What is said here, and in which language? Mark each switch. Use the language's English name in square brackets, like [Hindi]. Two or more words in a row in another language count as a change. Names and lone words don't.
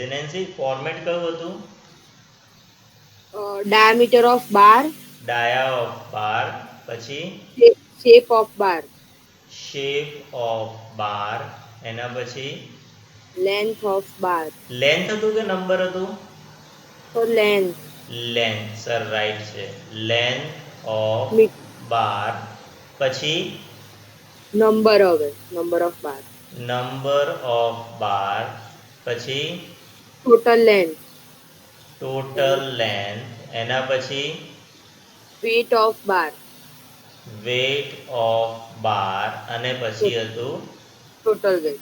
[Gujarati] નેન્સી, ફોર્મેટ કયું હતું? [English] diameter of bar, dia of bar, પછી shape of bar, shape of bar, [Gujarati] એના પછી [English] length of bar. [Gujarati] લેન્થ હતું કે નંબર હતું? [English] So length, length, sir right છે. length of bar, પછી number of bar, number of bar, પછી total length, total length, [Gujarati] એના પછી [English] weight of bar, weight of bar, [Gujarati] અને પછી હતું [English] total weight.